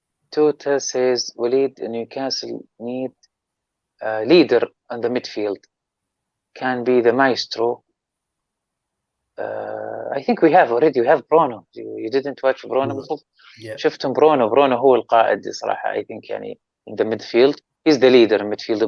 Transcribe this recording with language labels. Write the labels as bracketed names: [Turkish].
[English] Tota says, Waleed, Newcastle need a leader on the midfield. Can be the maestro. I think we have Bruno. You didn't watch Bruno before? Yeah. [Arabic] شفتم Bruno هو القائد صراحة. [English] I think [Arabic] يعني [English] in the midfield he's the leader in midfield.